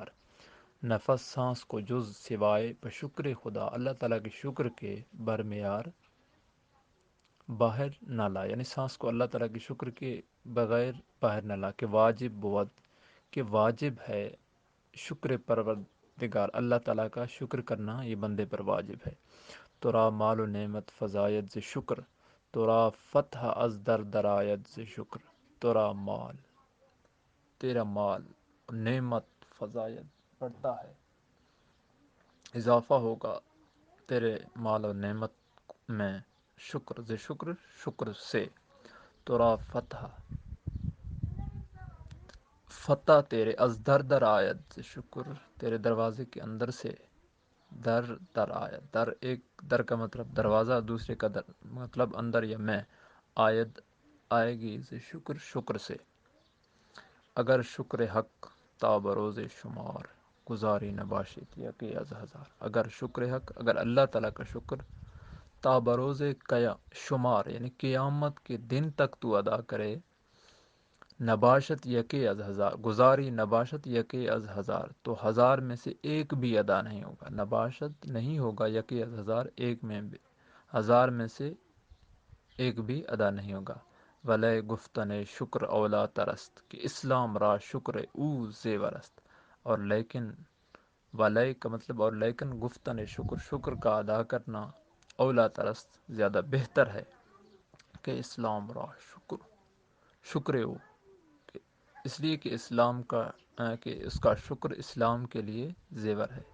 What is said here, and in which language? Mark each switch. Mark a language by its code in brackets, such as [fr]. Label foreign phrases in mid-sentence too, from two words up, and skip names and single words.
[ur] نفس سانس کو جز سوائے [fa] بشکر خدا، [ur] اللہ تعالیٰ کے شکر کے برمیار باہر نہ لا، یعنی سانس کو اللہ تعالیٰ کے شکر کے بغیر باہر نہ لا، [fa] کہ واجب بود، [ur] کہ واجب ہے [fa] شکر پروردگار، [ur] اللہ تعالیٰ کا شکر کرنا یہ بندے پر واجب ہے۔ [fa] ترا مال و نعمت فزاید ز شکر، ترا فتح از در درآید ز شکر۔ ترا مال، [ur] تیرا مال، [fa] نعمت فزاید [ur] بڑھتا ہے، اضافہ ہوگا تیرے مال و نعمت میں، شکر [fa] ز شکر، [ur] شکر سے۔ [fa] ترا فتح، [ur] فتح تیرے، [fa] از در در آید ز شکر، [ur] تیرے دروازے کے اندر سے، [fa] در در آید، [ur] در ایک در کا مطلب دروازہ، دوسرے کا در مطلب اندر یا میں، آید آئے گی [fa] ز شکر، [ur] شکر سے۔ [fa] اگر شکر حق تا بروز شمار، گزاری نباشد یقے از ہزار۔ اگر شکر حق، [ur] اگر اللہ تعالیٰ کا شکر [fa] تا بروز شمار، [ur] یعنی قیامت کے دن تک تو ادا کرے، [fa] نباشت یکے از ہزار، گزاری نباشت یکے از ہزار، [ur] تو ہزار میں سے ایک بھی ادا نہیں ہوگا، نباشت نہیں ہوگا [fa] یکے از ہزار، [ur] ایک میں بھی، ہزار میں سے ایک بھی ادا نہیں ہوگا۔ [fa] ولے گفتن شکر اولا ترست، کہ اسلام را شکر او زیور است۔ [ur] اور لیکن، ولے کا مطلب اور لیکن، [fa] گفتن شکر، [ur] شکر کا ادا کرنا، [fa] اولا ترست [ur] زیادہ بہتر ہے، [fa] کہ اسلام را شکر، شکر او، [ur] اس لیے کہ اسلام کا کہ اس کا شکر اسلام کے لیے زیور ہے۔